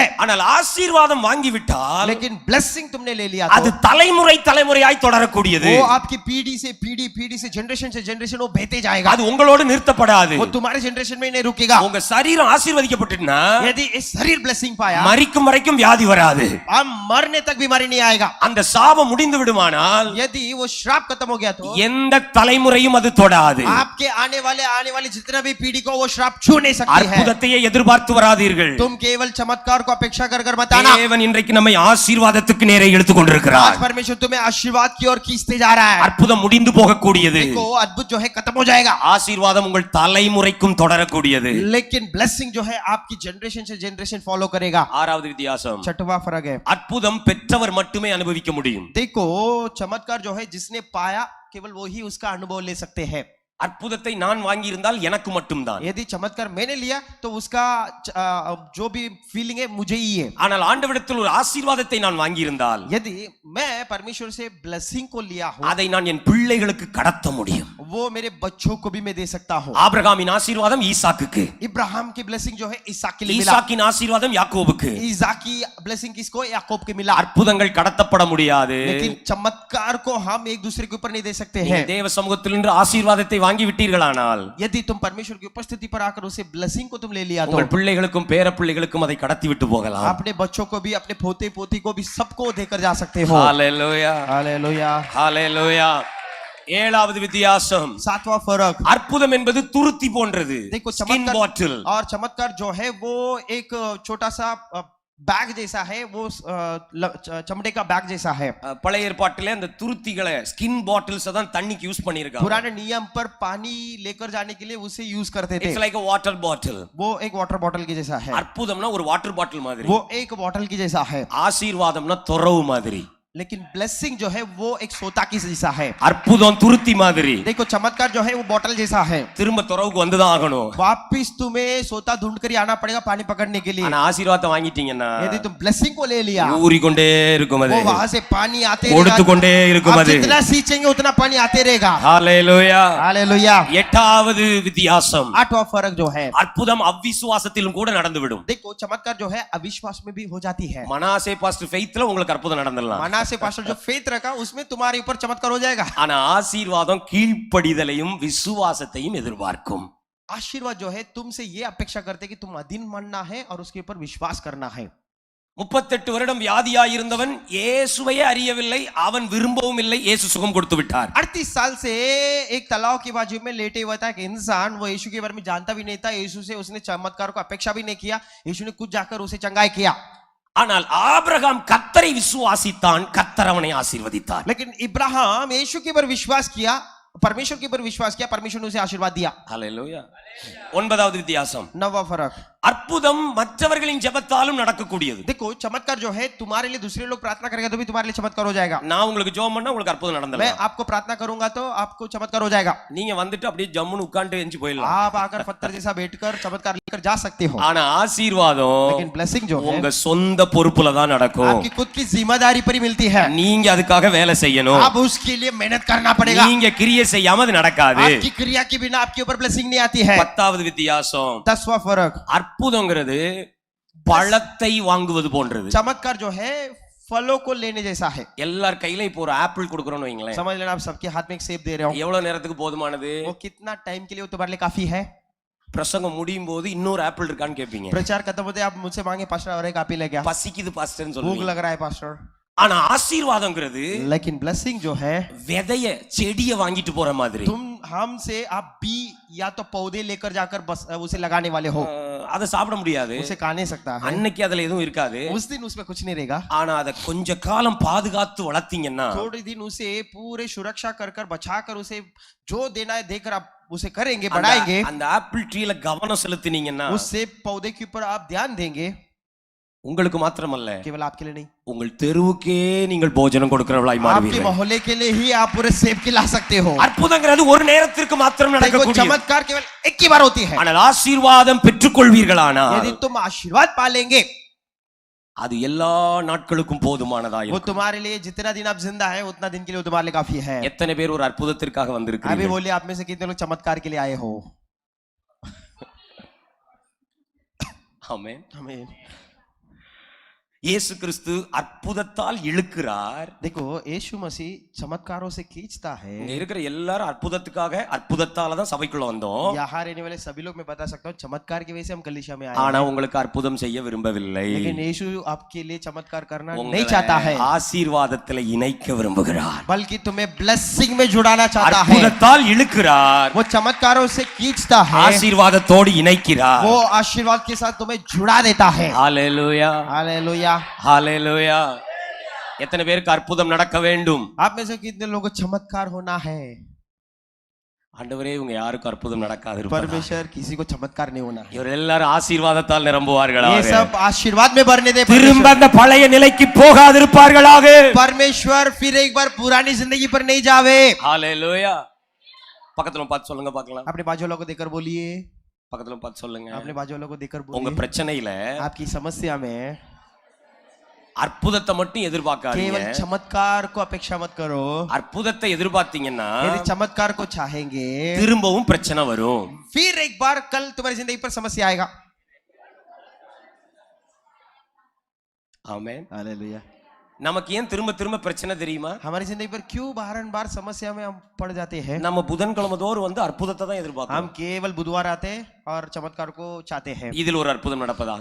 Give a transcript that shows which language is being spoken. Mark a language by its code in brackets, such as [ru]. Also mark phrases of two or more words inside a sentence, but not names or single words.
[ta] ஆனால் ஆசீர்வாதம் வாங்கிவிட்டால் [hi] लेकिन ब्लेसिंग तुमने ले लिया [ta] அது [hi] तो [ta] தலைமுறை தலைமுறையாய் தொடரக்கூடியது. [hi] वो आपकी पीढ़ी से जनरेशन वो बहते जाएगा. [ta] அது உங்களோடு நிறுத்தப்படாது. [hi] वो तुम्हारे जनरेशन में नहीं रुकेगा. [ta] உங்க சரீரம் ஆசீர்வதிக்கப்பட்டுனா [hi] यदि इस शरीर ब्लेसिंग पाया, [ta] மரிக்கும் வரைக்கும் வியாதி வராது. [hi] हम मरने तक बीमारी नहीं आएगा. [ta] அந்த சாபம் முடிந்து விடுமானால் [hi] यदि वो श्राप खत्म हो गया तो [ta] எந்த தலைமுறையும் அது தொடாது. [hi] आपके आने वाली जितना भी पीढ़ी को वो श्राप छू नहीं सकती है. [ta] அற்புதத்தையே எதிர்பார்த்து வராதீர்கள். [hi] तुम केवल चमत्कार को अपेक्षा कर मत आना. [ta] தேவன் இன்றைக்கு நம்மை ஆசீர்வாதத்துக்கு நேரே இழுத்து கொண்டிருக்கிறார். [hi] आज परमेश्वर तुम्हें आशीर्वाद की ओर खींचते जा रहा है. [ta] அற்புதம் முடிந்து போகக்கூடியது. [hi] देखो अद्भुत जो है खत्म हो जाएगा, [ta] ஆசீர்வாதம் உங்கள் தலைமுறைக்கும் தொடரக்கூடியது. [hi] लेकिन ब्लेसिंग जो है आपकी जनरेशन से जनरेशन फॉलो करेगा. [ta] ஆறாவது வித்தியாசம், [hi] छठवां फर्क है, [ta] அற்புதம் பெற்றவர் மட்டுமே அனுபவிக்க முடியும். [hi] देखो चमत्कार जो है जिसने पाया केवल वो ही उसका अनुभव ले सकते हैं. [ta] அற்புதத்தை நான் வாங்கி இருந்தால் எனக்கு மட்டும்தான். [hi] यदि चमत्कार मैंने लिया तो उसका जो भी फीलिंग है मुझे ही है. [ta] ஆனால் ஆண்டவரிடத்தில் ஒரு ஆசீர்வாதத்தை நான் வாங்கி இருந்தால் [hi] यदि मैं परमेश्वर से ब्लेसिंग को लिया हूं, [ta] அதை நான் என் பிள்ளைகளுக்கு கடத்த முடியும். [hi] वो मेरे बच्चों को भी मैं दे सकता हूं. [ta] ஆபிரகாமின் ஆசீர்வாதம் ஈசாக்குக்கு, [hi] इब्राहिम की ब्लेसिंग जो है इसहाक के लिए मिला. [ta] ஈசாக்கின் ஆசீர்வாதம் யாக்கோபுக்கு. [hi] इसहाक की ब्लेसिंग किसको? याकूब को मिला. [ta] அற்புதங்கள் கடத்தப்பட முடியாது. [hi] लेकिन चमत्कार को हम एक दूसरे के ऊपर नहीं दे सकते हैं. [ta] தேவ சமூகத்தில் நின்று ஆசீர்வாதத்தை வாங்கி விட்டீர்களானால் [hi] यदि तुम परमेश्वर की उपस्थिति पर आकर उसे ब्लेसिंग को तुम ले लिया तो [ta] உங்கள் பிள்ளைகளுக்கும் பேர பிள்ளைகளுக்கும் அதை கடத்தி விட்டு போகலாம். [hi] अपने बच्चों को भी, अपने पोते पोती को भी सबको देकर जा सकते हो. [ta] ஹalleluya, [hi] हालेलुया. [ta] ஹalleluya. ஏழாவது வித்தியாசம், [hi] सातवां फर्क, [ta] அற்புதம் என்பது துருத்தி போன்றது. [hi] देखो [en] skin bottle. [hi] और चमत्कार जो है वो एक छोटा सा बैग जैसा है, वो चमड़े का बैग जैसा है. [ta] பழைய ஏற்பாட்டிலே அந்த துருத்திகளை [en] skin bottles [ta] தான் தண்ணிக்கு யூஸ் பண்ணிருக்காங்க. [hi] पुराने नियम पर पानी लेकर जाने के लिए उसे यूज करते थे. [en] it's like a water bottle. [hi] वो एक [en] water bottle [hi] की जैसा है. [ta] அற்புதம்னா ஒரு [en] water bottle [ta] மாதிரி. [hi] वो एक बॉटल की जैसा है. [ta] ஆசீர்வாதம்னா துறவு மாதிரி. [hi] लेकिन ब्लेसिंग जो है वो एक सोता की जैसा है. [ta] அற்புதம் துருத்தி மாதிரி. [hi] देखो चमत्कार जो है वो बॉटल जैसा है. [ta] திரும்ப துறவுக்கு வந்துதான் ஆகணும். [hi] वापिस तुम्हें सोता ढूंढ कर आना पड़ेगा पानी पकड़ने के लिए. [ta] ஆனா ஆசீர்வாதத்தை வாங்கிட்டீங்கன்னா [hi] यदि तुम ब्लेसिंग को ले लिया, [ta] ஊறிக்கொண்டே இருக்கும் அது. [hi] वो वहां से पानी आते [ta] கொடுத்து கொண்டே இருக்கும் அது. [hi] जितना सींचेंगे उतना पानी आते रहेगा. [ta] ஹalleluya. [hi] हालेलुया. [ta] எட்டாவது வித்தியாசம், [hi] आठवां फर्क जो है, [ta] அற்புதம் அவிசுவாசத்திலும் கூட நடந்துவிடும். [hi] देखो चमत्कार जो है अविश्वास में भी हो जाती है. [ta] மனாசே [en] pastor faithல [ta] உங்களுக்கு அற்புதம் நடந்துடலாம். [hi] से पास्टर जो फेथ रखा उसमें तुम्हारे ऊपर चमत्कार हो जाएगा। [ta] ஆனா ஆசீர்வாதம் கீழ்ப்படிதலையும் விசுவாசத்தையும் எதிர்பார்க்கும். [hi] आशीर्वाद जो है तुमसे ये अपेक्षा करते कि तुम अधीन मानना है और उसके ऊपर विश्वास करना है। [ta] 38 வருடம் வியாதியாயிருந்தவன் இயேசுவையே அறியவில்லை, அவன் விரும்பவும் இல்லை, இயேசு சுகம் கொடுத்து விட்டார். [hi] 38 साल से एक तालाब की बाजू में लेटे हुआ था एक इंसान, वो यीशु के बारे में जानता भी नहीं था, यीशु से उसने चमत्कार को अपेक्षा भी नहीं किया, यीशु ने कुछ जाकर उसे चंगाई किया। [ta] ஆனால் ஆபிரகாம் கர்த்தரை விசுவாசித்தான், கர்த்தர் அவனை ஆசீர்வதித்தார். [hi] लेकिन इब्राहिम यीशु के ऊपर विश्वास किया, परमेश्वर के ऊपर विश्वास किया, परमेश्वर ने उसे आशीर्वाद दिया। [ta] ஹல்லேலூயா. 9வது வித்தியாசம், [hi] नवा फर्क, [ta] அற்புதம் மற்றவர்களின் ஜெபத்தாலும் நடக்கக்கூடியது. [hi] देखो चमत्कार जो है तुम्हारे लिए दूसरे लोग प्रार्थना करेंगे तो भी तुम्हारे लिए चमत्कार हो जाएगा। [ta] நான் உங்களுக்கு ஜெபம் பண்ணா உங்களுக்கு அற்புதம் [hi] मैं [ta] நடந்துடலாம். [hi] आपको प्रार्थना करूंगा तो आपको चमत्कार हो जाएगा। [ta] நீங்க வந்துட்டு அப்படியே ஜம்முன்னு உட்கார்ந்து எஞ்சி போயிடலாம். [hi] आप आकर पत्थर जैसा बैठकर चमत्कार लेकर जा सकते हो। [ta] ஆனா ஆசீர்வாதம் [hi] लेकिन ब्लेसिंग जो है [ta] உங்க சொந்த பொறுப்புல தான் நடக்கும். [hi] आपकी खुद की जिम्मेदारी पर ही मिलती है, [ta] நீங்க அதுக்காக வேலை செய்யணும். [hi] आप उसके लिए मेहनत करना पड़ेगा। [ta] நீங்க கிரியை செய்யாம அது நடக்காது. [hi] आपकी क्रिया के बिना आपके ऊपर ब्लेसिंग नहीं आती है। [ta] 10வது வித்தியாசம், [hi] 10वां फर्क, [ta] அற்புதங்கிறது பழத்தை வாங்குவது போன்றது. [hi] चमत्कार जो है फलों को लेने जैसा है। [ta] எல்லார் கையில இப்போ ஒரு ஆப்பிள் கொடுக்கறோம்னு வைங்களேன். [hi] समझ लेना आप सबके हाथ में एक सेब दे रहे हो, [ta] எவ்வளவு நேரத்துக்கு போதுமானது? [hi] वो कितना टाइम के लिए वो तुम्हारे लिए काफी है? [ta] பிரசங்கம் முடியும் போது இன்னொரு ஆப்பிள் இருக்கான்னு கேட்பீங்க. [hi] प्रचार खत्म होते आप मुझसे मांगे पास्टर और एक आप ही ले गया, [ta] பசிக்குது பாஸ்டர்னு [hi] भूख [ta] சொல்லுவீங்க. [hi] लग रहा है पास्टर। [ta] ஆனா ஆசீர்வாதங்கிறது [hi] लेकिन ब्लेसिंग जो है [ta] விதைய செடியை வாங்கிட்டு போற மாதிரி. [hi] तुम हमसे आप बी या तो पौधे लेकर जाकर बस उसे लगाने वाले हो, [ta] அதை சாப்பிட முடியாது, [hi] उसे खा नहीं सकता है, [ta] அன்னைக்கு அதுல எதுவும் இருக்காது. [hi] उस दिन उसमें कुछ नहीं रहेगा। [ta] ஆனா அதை கொஞ்ச காலம் பாதுகாத்து வளர்த்தீங்கன்னா [hi] थोड़े दिन उसे पूरे सुरक्षा कर कर बचा कर उसे जो देना है देकर आप उसे करेंगे, बढ़ाएंगे, [ta] அந்த [en] apple treeல [ta] கவனம் செலுத்தினீங்கன்னா [hi] उससे पौधे के ऊपर आप ध्यान देंगे, [ta] உங்களுக்கு மாத்திரமல்ல [hi] केवल आपके लिए नहीं, [ta] உங்கள் தெருவுக்கே நீங்கள் போஜனம் கொடுக்கிறவளாய் [hi] आपके [ta] மாறுவீர்கள். [hi] मोहल्ले के लिए ही आप पूरे सेब खिला सकते हो। [ta] அற்புதங்கிறது ஒரு நேரத்திற்கு மாத்திரம் [hi] देखो [ta] நடக்கக்கூடிய, [hi] चमत्कार केवल एक ही बार होती है। [ta] ஆனால் ஆசீர்வாதம் பெற்றுக்கொள்வீர்களானால் [hi] यदि तुम आशीर्वाद पालेंगे [ta] அது எல்லா நாட்களுக்கும் போதுமானதா [hi] वो [ta] இருக்கும். [hi] तुम्हारे लिए जितना दिन आप जिंदा है उतना दिन के लिए वो तुम्हारे लिए काफी है। [ta] எத்தனை பேர் ஒரு அற்புதத்திற்காக [hi] अभी [ta] வந்திருக்கிறீர்கள்? [hi] बोलिए आप में से कितने लोग चमत्कार के लिए आए हो? [ta] ஆமென். [hi] आमीन। [ta] இயேசு கிறிஸ்து அற்புதத்தால் இழுக்கிறார். [hi] देखो यीशु मसीह चमत्कारों से खींचता है। [ta] இங்க இருக்கிற எல்லாரும் அற்புதத்துக்காக அற்புதத்தால தான் சபைக்குள்ள வந்தோம். [hi] यहाँ रहने वाले सभी लोग मैं बता सकता हूँ चमत्कार की वजह से हम कलीसिया में आए [ta] ஆனா [hi] हैं। [ta] உங்களுக்கு அற்புதம் செய்ய விரும்பவில்லை. [hi] लेकिन यीशु आपके लिए चमत्कार करना नहीं [ta] உங்களை [hi] चाहता है, [ta] ஆசீர்வாதத்திலே இணைக்க விரும்புகிறார். [hi] बल्कि तुम्हें ब्लेसिंग में जुड़ाना चाहता है। [ta] அற்புதத்தால் இழுக்கிறார், [hi] वो चमत्कारों से खींचता है, [ta] ஆசீர்வாதத்தோடு இணைக்கிறார். [hi] वो आशीर्वाद के साथ तुम्हें जुड़ा देता है। [ta] ஹalleluya, [hi] हालेलुया। [ta] ஹalleluya. எத்தனை பேருக்கு அற்புதம் நடக்க வேண்டும்? [hi] आप में से कितने लोगों को चमत्कार होना है? [ta] ஆண்டவரே இவங்க யாருக்கும் அற்புதம் நடக்காது இருப்பதா? [hi] परमेश्वर किसी को चमत्कार नहीं होना है। [ta] இவர் எல்லாரும் ஆசீர்வாதத்தால் நிரம்புவார்களாக. [hi] ये सब आशीर्वाद में भरने दे [ta] திரும்ப [hi] परमेश्वर। [ta] அந்த பழைய நிலைக்கு போகாதிருப்பார்களாக. [hi] परमेश्वर फिर एक बार पुरानी जिंदगी पर नहीं जावे। [ta] ஹalleluya. பக்கத்துல பார்த்து சொல்லுங்க பார்க்கலாம். [hi] अपने बाजू वालों को देखकर बोलिए, [ta] பக்கத்துல பார்த்து சொல்லுங்க. [hi] अपने बाजू वालों को देखकर [ta] உங்க [hi] बोलिए, [ta] பிரச்சனையில [hi] आपकी समस्या में [ta] அற்புதத்தை மட்டும் எதிர்பார்க்காதீங்க. [hi] केवल चमत्कार को अपेक्षा मत करो। [ta] அற்புதத்தை எதிர்பார்த்தீங்கன்னா [hi] यदि चमत्कार को चाहेंगे [ta] திரும்பவும் பிரச்சனை வரும். [hi] फिर एक बार कल तुम्हारी जिंदगी पर समस्या आएगा। [ta] ஆமென். [hi] हालेलुया। [ta] நமக்கு ஏன் திரும்ப திரும்ப பிரச்சனை தெரியுமா? [hi] हमारी जिंदगी पर क्यों बार समस्या में हम पड़ जाते हैं? [ta] நம்ம புதன்கிழமை தோறும் வந்து அற்புதத்தை தான் எதிர்பார்க்கிறோம். [hi] हम केवल बुधवार आते हैं और चमत्कार को चाहते हैं। [ta] இதில் ஒரு அற்புதம் நடப்பதாக,